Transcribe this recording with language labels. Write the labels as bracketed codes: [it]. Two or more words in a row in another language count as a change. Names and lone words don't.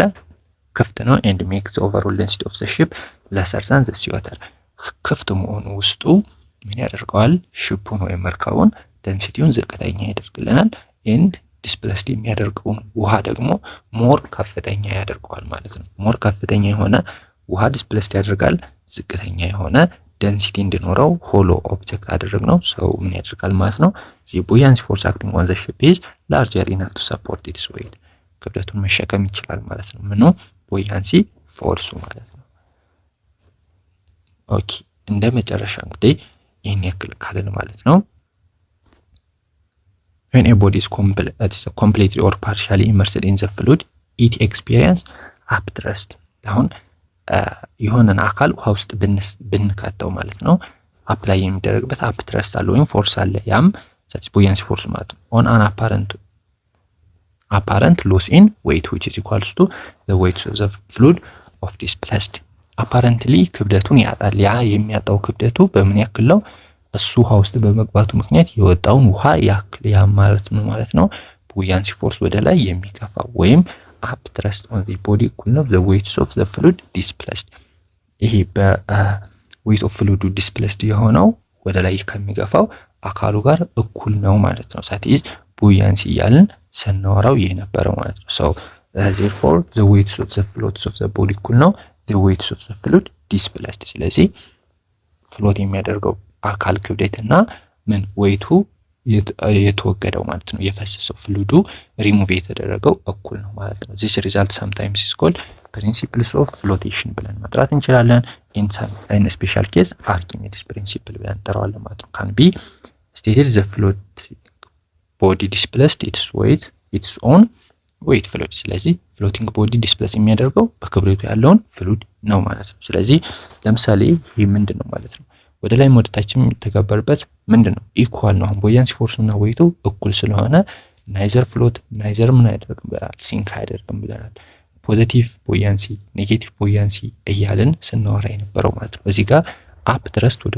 [am] ክፍት ነው [en] and makes the overall density of the ship lesser than the sea water [am] ክፍት መሆኑ ውስጡ ምን ያደርገዋል? ሺፑን ወይም መርከቡን ዴንሲቲውን ዝቅተኛ ያደርግልናል and ዲስፕሌስድ የሚያደርገውን ውሃ ደግሞ ሞር ከፍተኛ ያደርገዋል ማለት ነው። ሞር ከፍተኛ የሆነ ውሃ ዲስፕሌስድ ያደርጋል፣ ዝቅተኛ የሆነ ዴንሲቲ እንዲኖረው [en] hollow object [am] አደረግነው። ሰው ምን ያደርጋል ማለት ነው? [en] the buoyancy force acting on the ship is larger enough to support its weight [am] ክብደቱን መሸከም ይችላል ማለት ነው። ምኑ? [en] buoyancy force [am] ማለት ነው። ኦኬ እንደ መጨረሻ እንግዲህ ይሄን ያክል ካለን ማለት ነው [en] when a body is completely or partially immersed in the fluid it experience upthrust [am] አሁን የሆነን አካል ውሃ ውስጥ ብንከተው ማለት ነው አፕላይ የሚደረግበት upthrust አለ ወይም ፎርስ አለ። ያም [en] buoyancy force [am] ማለት ነው [en] on an apparent apparent loss in weight which is equals to the weight of the fluid of displaced apparently [am] ክብደቱን ያጣል። ያ የሚያጣው ክብደቱ በምን ያክል ነው? እሱ ውሃ ውስጥ በመግባቱ ምክንያት የወጣውን ውሃ ያክል። ያ ማለት ምን ማለት ነው? [en] buoyancy force [am] ወደ ላይ የሚገፋው ወይም [en] up thrust on the body [am] እኩል ነው [en] the weight of the fluid displaced። [am] ይሄ በ [en] weight of fluid displaced [am] የሆነው ወደ ላይ ከሚገፋው አካሉ ጋር እኩል ነው ማለት ነው። ሳቲዝ ቡያንሲ እያልን ስናወራው የነበረው ማለት ነው። [en] so therefore the weight of the fluids of the body [am] እኩል ነው [en] the weight of the fluid displaced። [am] ስለዚህ ፍሎት የሚያደርገው አካል ክብደትና ምን ዌይቱ የተወገደው ማለት ነው የፈሰሰው ፍሉዱ ሪሙቭ የተደረገው እኩል ነው ማለት ነው። [en] this result sometimes is called principles of flotation [am] ብለን መጥራት እንችላለን። [en] in special case [am] Archimedes principle ብለን እንጠራዋለን ማለት ነው። [en] can be stated the floating body displaced its weight its own weight fluid። [am] ስለዚህ [en] floating body displace [am] የሚያደርገው በክብደቱ ያለውን ፍሉድ ነው ማለት ነው። ስለዚህ ለምሳሌ ይሄ ምንድነው ማለት ነው? ወደ ላይ ወደ ታች የሚተገበርበት ምንድነው? ኢኳል ነው። አሁን ቡያንሲ ፎርሱ እና ዌይቱ እኩል ስለሆነ [en] neither float neither [am] ምን አይደርግም ብለናል? ሲንክ አይደርግም ብለናል። [en] positive buoyancy negative buoyancy [am] እያልን ስናወራ የነበረው ማለት ነው። እዚህ ጋር [en] up thrust [am] ወደ